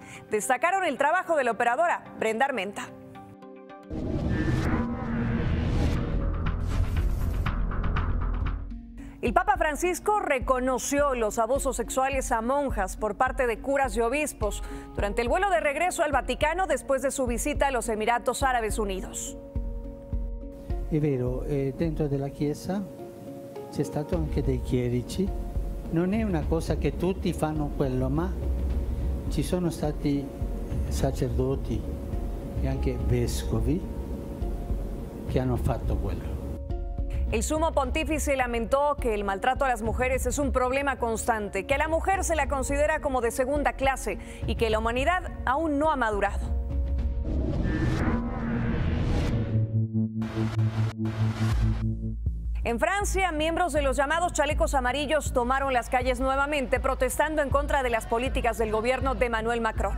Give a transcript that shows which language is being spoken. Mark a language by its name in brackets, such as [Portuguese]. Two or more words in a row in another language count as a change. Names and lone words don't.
[Spanish] Destacaron el trabajo de la operadora Brenda Armenta. El Papa Francisco reconoció los abusos sexuales a monjas por parte de curas y obispos durante el vuelo de regreso al Vaticano después de su visita a los Emiratos Árabes Unidos. [Italian] È vero, dentro della Chiesa c'è stato anche dei chierici, non è una cosa che tutti fanno quello, ma ci sono stati sacerdoti e anche vescovi che hanno fatto quello. [Spanish] El sumo pontífice lamentó que el maltrato a las mujeres es un problema constante, que a la mujer se la considera como de segunda clase y que la humanidad aún no ha madurado. En Francia, miembros de los llamados chalecos amarillos tomaron las calles nuevamente, protestando en contra de las políticas del gobierno de Emmanuel Macron.